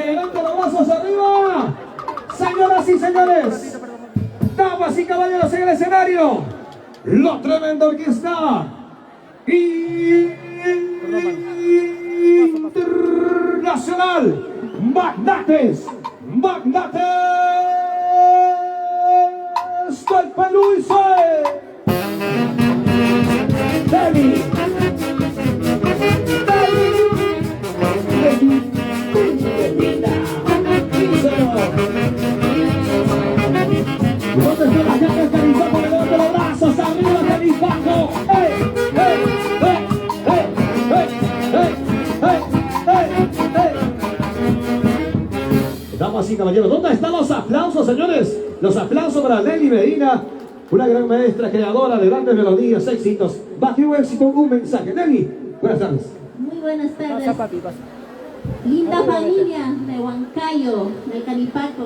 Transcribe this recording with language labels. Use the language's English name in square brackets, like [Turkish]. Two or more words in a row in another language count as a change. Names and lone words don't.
[Spanish] Levanten los brazos arriba. Señoras y señores, damas y caballeros en el escenario, lo tremendo que está internacional, Magnates del Perú y Dani. ¿Dónde está la gente del Canipaco? Levante los brazos arriba, Canipaco. ¡Ey! ¡Ey! ¡Ey! ¡Ey! ¡Ey! ¡Ey! Damas y caballeros, ¿dónde están los aplausos, señores? Los aplausos para Nelly Medina, una gran maestra creadora de grandes melodías, éxitos. Bajo un éxito, un mensaje. Nelly, buenas tardes. Muy buenas Pasa, tardes. papi, pasa. Linda familia de Huancayo, del Canipaco.